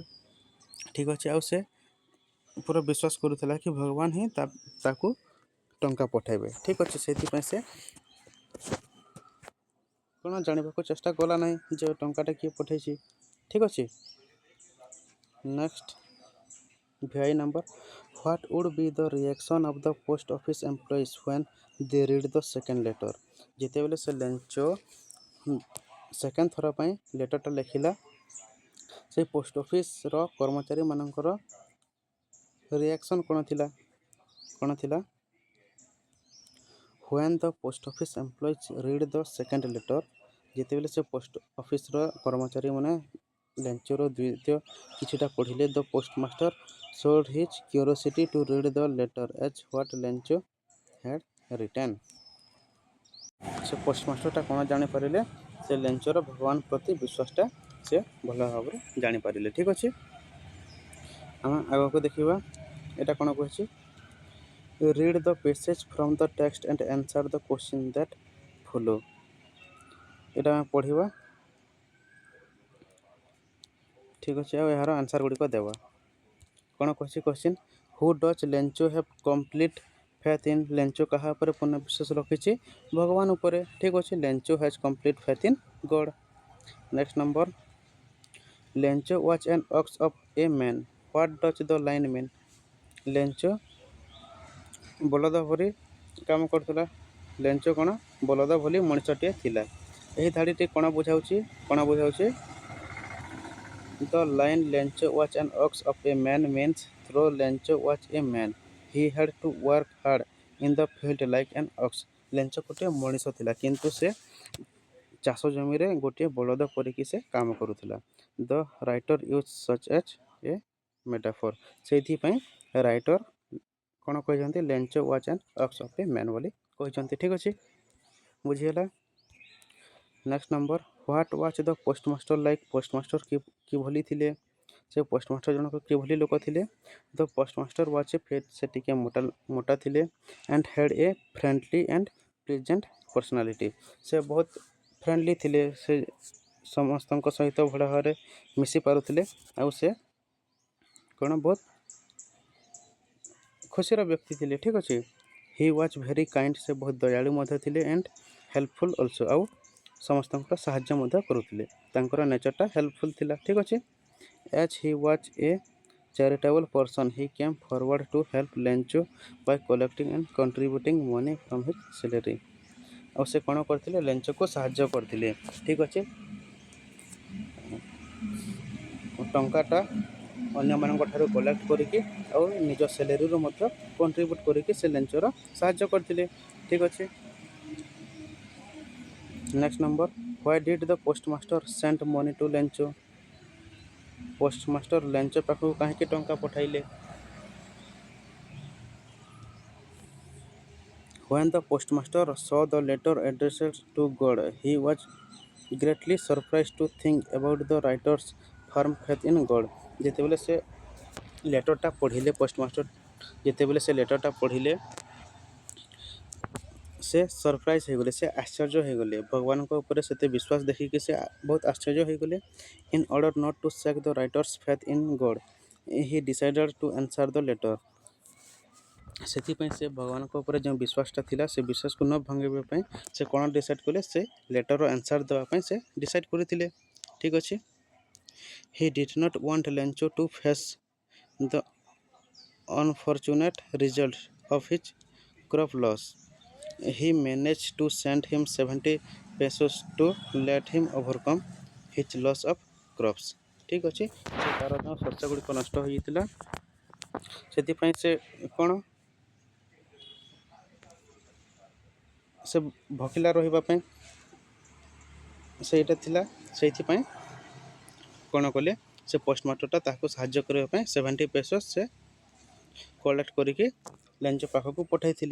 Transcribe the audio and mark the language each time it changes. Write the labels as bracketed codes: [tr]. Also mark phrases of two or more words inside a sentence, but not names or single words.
[or] ଠିକ୍ ଅଛି, ଆଉ ସେ ପୁରା ବିଶ୍ୱାସ କରୁଥିଲା କି ଭଗବାନ ହିଁ ତାକୁ ଟଙ୍କା ପଠାଇବେ। ଠିକ୍ ଅଛି, ସେଥିପାଇଁ ସେ କ'ଣ ଜାଣିବାକୁ ଚେଷ୍ଟା କଲା ନାହିଁ ଯେ ଟଙ୍କାଟା କିଏ ପଠାଇଛି। ଠିକ୍ ଅଛି, [en] next VI number. What would be the reaction of the post office employees when they read the second letter? [or] ଯେତେବେଳେ ସେ ଲେଞ୍ଚ ସେକେଣ୍ଡ ଥର ପାଇଁ ଲେଟରଟା ଲେଖିଲା, ସେ ପୋଷ୍ଟ ଅଫିସର କର୍ମଚାରୀମାନଙ୍କର ରିଆକ୍ସନ୍ କ'ଣ ଥିଲା? [en] When the post office employees read the second letter, [or] ଯେତେବେଳେ ସେ ପୋଷ୍ଟ ଅଫିସର କର୍ମଚାରୀମାନେ ଲେଞ୍ଚର ଦ୍ୱିତୀୟ କିଛିଟା ପଢ଼ିଲେ, [en] the postmaster showed his curiosity to read the letter as what ଲେଞ୍ଚ had written. [or] ସେ ପୋଷ୍ଟମାଷ୍ଟରଟା କ'ଣ ଜାଣିପାରିଲେ? ସେ ଲେଞ୍ଚର ଭଗବାନ ପ୍ରତି ବିଶ୍ୱାସଟା ସେ ଭଲ ଭାବରେ ଜାଣିପାରିଲେ। ଠିକ୍ ଅଛି, ଆମେ ଆଗକୁ ଦେଖିବା ଏଇଟା କ'ଣ କହିଛି? [en] Read the passage from the text and answer the question that follow. [or] ଏଇଟା ଆମେ ପଢ଼ିବା, ଠିକ୍ ଅଛି, ଆଉ ଏହାର ଆନ୍ସର୍ ଗୁଡ଼ିକ ଦେବା। କ'ଣ କହିଛି କ୍ୱେଶ୍ଚିନ୍? [en] who does Lencho have complete faith in? [or] ଲେଞ୍ଚ କାହା ଉପରେ ପୂର୍ଣ୍ଣ ବିଶ୍ୱାସ ରଖିଛି? ଭଗବାନ ଉପରେ। ଠିକ୍ ଅଛି, [en] Lencho has complete faith in God. next number, Lencho was an ox of a man. what does the line mean? [or] ଲେଞ୍ଚ ବଳଦ ଭଳି କାମ କରୁଥିଲା। ଲେଞ୍ଚ କ'ଣ? ବଳଦ ଭଳି ମଣିଷଟିଏ ଥିଲା। ଏହି ଧାଡ଼ିଟି କ'ଣ ବୁଝାଉଛି? [en] The line Lencho was an ox of a man means though Lencho was a man, he had to work hard in the field like an ox. [or] ଲେଞ୍ଚ ଗୋଟିଏ ମଣିଷ ଥିଲା, କିନ୍ତୁ ସେ ଚାଷ ଜମିରେ ଗୋଟିଏ ବଳଦ ପରିକି ସେ କାମ କରୁଥିଲା। [en] The writer used such as a metaphor. [or] ସେଇଥିପାଇଁ ରାଇଟର କ'ଣ କହିଛନ୍ତି? ଲେଞ୍ଚ [en] was an ox of a man [or] ବୋଲି କହିଛନ୍ତି। ଠିକ୍ ଅଛି, ବୁଝିହେଲା। [en] next number, what was the postmaster like? [or] ପୋଷ୍ଟମାଷ୍ଟର କିଭଳି ଥିଲେ? ସେ ପୋଷ୍ଟମାଷ୍ଟର ଜଣକ କିଭଳି ଲୋକ ଥିଲେ? [en] the postmaster was a fat, [or] ସେ ଟିକେ ମୋଟା ଥିଲେ। [en] and had a friendly and pleasant personality, [or] ସେ ବହୁତ ଫ୍ରେଣ୍ଡଲି ଥିଲେ, ସେ ସମସ୍ତଙ୍କ ସହିତ ଭଲ ଭାବରେ ମିଶି ପାରୁଥିଲେ, ଆଉ ସେ କ'ଣ ବହୁତ ଖୁସିର ବ୍ୟକ୍ତି ଥିଲେ। ଠିକ୍ ଅଛି, [en] he was very kind, [or] ସେ ବହୁତ ଦୟାଳୁ ମଧ୍ୟ ଥିଲେ। [en] and helpful also, [or] ଆଉ ସମସ୍ତଙ୍କର ସାହାଯ୍ୟ ମଧ୍ୟ କରୁଥିଲେ। ତାଙ୍କର ନେଚରଟା ହେଲ୍ପଫୁଲ୍ ଥିଲା। ଠିକ୍ ଅଛି, [en] as he was a charitable person, he came forward to help Lencho by collecting and contributing money from his salary. [or] ଆଉ ସେ କ'ଣ କରିଥିଲେ? ଲେଞ୍ଚକୁ ସାହାଯ୍ୟ କରିଥିଲେ। ଠିକ୍ ଅଛି, ଟଙ୍କାଟା ଅନ୍ୟମାନଙ୍କ ଠାରୁ କଲେକ୍ଟ କରିକି ଆଉ ନିଜ ସାଲେରୀରୁ ମଧ୍ୟ କଣ୍ଟ୍ରିବ୍ୟୁଟ୍ କରିକି ସେ ଲେଞ୍ଚର ସାହାଯ୍ୟ କରିଥିଲେ। ଠିକ୍ ଅଛି, [en] next number, why did the postmaster send money to Lencho? [or] ପୋଷ୍ଟମାଷ୍ଟର ଲେଞ୍ଚ ପାଖକୁ କାହିଁକି ଟଙ୍କା ପଠାଇଲେ? [en] When the postmaster saw the letter addressed to God, he was greatly surprised to think about the writer's firm faith in God. [or] ଯେତେବେଳେ ସେ ଲେଟରଟା ପଢ଼ିଲେ, ପୋଷ୍ଟମାଷ୍ଟର ଯେତେବେଳେ ସେ ଲେଟରଟା ପଢ଼ିଲେ, ସେ ସରପ୍ରାଇଜ୍ ହୋଇଗଲେ, ସେ ଆଶ୍ଚର୍ଯ୍ୟ ହୋଇଗଲେ। ଭଗବାନଙ୍କ ଉପରେ ସେତେ ବିଶ୍ୱାସ ଦେଖିକି ସେ ବହୁତ ଆଶ୍ଚର୍ଯ୍ୟ ହୋଇଗଲେ। [en] in order not to shake the writer's faith in God, he decided to answer the letter. [or] ସେଥିପାଇଁ ସେ ଭଗବାନଙ୍କ ଉପରେ ଯେଉଁ ବିଶ୍ୱାସଟା ଥିଲା, ସେ ବିଶ୍ୱାସକୁ ନ ଭାଙ୍ଗିବା ପାଇଁ ସେ କ'ଣ ଡିସାଇଡ଼୍ କଲେ? ସେ ଲେଟରର ଆନ୍ସର୍ ଦେବା ପାଇଁ ସେ ଡିସାଇଡ଼୍ କରିଥିଲେ। ଠିକ୍ ଅଛି, [en] he did not want Lencho to face the unfortunate result of his crop loss. He managed to send him 70 pesos to let him overcome his loss of crops. [or] ଠିକ୍ ଅଛି, ସେ ତା'ର ଯେଉଁ ଶସ୍ୟ ଗୁଡ଼ିକ ନଷ୍ଟ ହୋଇଯାଇଥିଲା, ସେଥିପାଇଁ ସେ କ'ଣ, ସେ ଭୋକିଲା ରହିବା ପାଇଁ ସେଇଟା ଥିଲା। ସେଇଥିପାଇଁ କ'ଣ କଲେ? ସେ ପୋଷ୍ଟମାଷ୍ଟରଟା ତାହାକୁ ସାହାଯ୍ୟ କରିବା ପାଇଁ 70 pesos ସେ କଲେକ୍ଟ କରିକି ଲେଞ୍ଚ ପାଖକୁ ପଠାଇଥିଲେ।